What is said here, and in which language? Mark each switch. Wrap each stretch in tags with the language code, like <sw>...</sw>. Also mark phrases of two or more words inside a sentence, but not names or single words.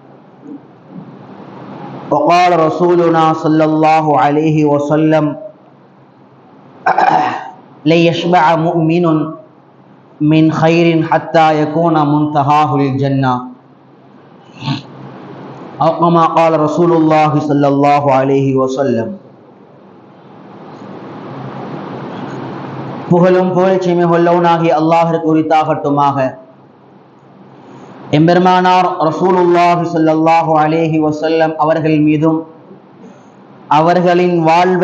<ar>وقال رسولنا صلى الله عليه وسلم ليشبع مؤمن من خير حتى يكون منتهاه الجنة أو كما قال رسول الله صلى الله عليه وسلم.</ar> <ta>புகழும் புகழ்ச்சியுமே உள்ளவனாகி அல்லாஹ்விற்கு உரித்தாகட்டுமாக. எம்பெருமானார்</ta> <ar>رسول الله صلى الله عليه وسلم</ar> <ta>அவர்கள் மீதும் அவர்களின் வாழ்வை</ta>